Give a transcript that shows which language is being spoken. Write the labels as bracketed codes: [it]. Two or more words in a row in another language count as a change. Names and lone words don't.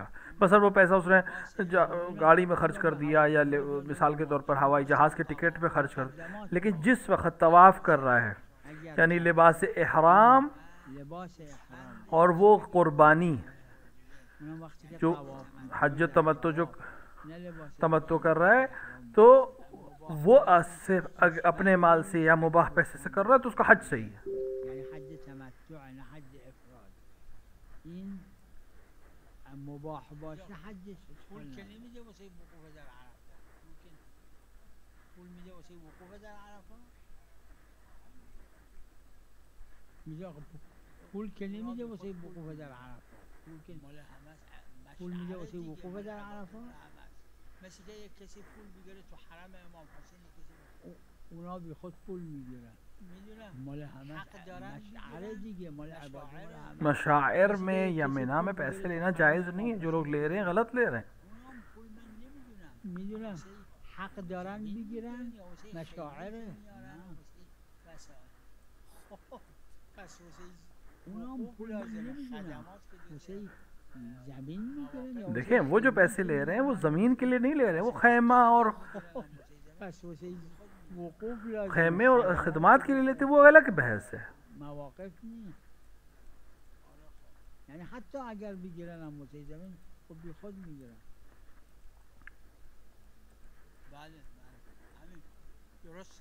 [ur] بس وہ پیسہ اس نے گاڑی میں خرچ کر دیا یا مثال کے طور پر ہوائی جہاز کے ٹکٹ پہ خرچ کر دیا، لیکن جس وقت طواف کر رہا ہے یعنی لباس احرام اور وہ قربانی جو حج تمتع جو تمتع کر رہا ہے، تو وہ صرف اپنے مال سے یا مباح پیسے سے کر رہا ہے تو اس کا حج صحیح ہے. [fa] یعنی حج افراد این مباح باشه حجش پول که نمیده واسه وقوف در عرفه. پول میده واسه وقوف در عرفه، میگه پول که نمیده واسه وقوف در عرفه. پول میده واسه وقوف در عرفه. مثل که یک کسی پول بگیره تو حرم امام حسین، اونا بی خود پول میگیرن. [ur] مشاعر میں یا منیٰ میں پیسے لینا جائز نہیں ہے. جو لوگ لے رہے ہیں غلط لے رہے ہیں. [fa] حق دارن بگیرن مشاعره. اونام پول نمیدونن واسه زمین میگیرن. [ur] دیکھیں وہ جو پیسے لے رہے ہیں وہ زمین کے لیے نہیں لے رہے ہیں، وہ خیمہ اور خیمے اور خدمات کے لیے لیتے، وہ الگ بحث ہے. [fa] مواقف نیست. یعنی حتی اگر بگیرن هم واسه زمین خب بی خود میگیرن. بله همین درست.